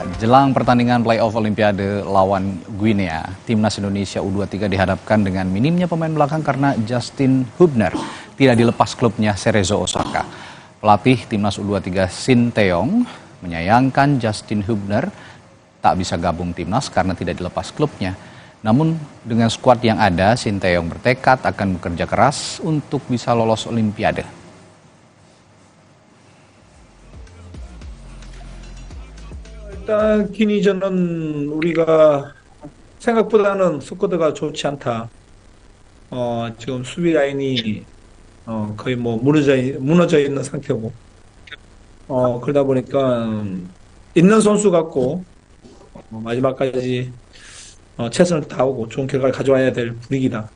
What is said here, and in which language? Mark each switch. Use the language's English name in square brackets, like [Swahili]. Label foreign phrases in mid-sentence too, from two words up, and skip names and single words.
[Indonesian] Jelang pertandingan playoff Olimpiade lawan Guinea, Timnas Indonesia U23 dihadapkan dengan minimnya pemain belakang karena Justin Hubner tidak dilepas klubnya Cerezo Osaka. Pelatih Timnas U23 Shin Tae-yong menyayangkan Justin Hubner tak bisa gabung Timnas karena tidak dilepas klubnya. Namun dengan skuad yang ada, Shin Tae-yong bertekad akan bekerja keras untuk bisa lolos Olimpiade. [Korean] 일단 기니전은 우리가 생각보다는 스쿼드가 좋지 않다. 지금 수비 라인이 거의 뭐 무너져 있는 상태고, 그러다 보니까 있는 선수 갖고 마지막까지 최선을 다하고 좋은 결과를 가져와야 될 분위기다.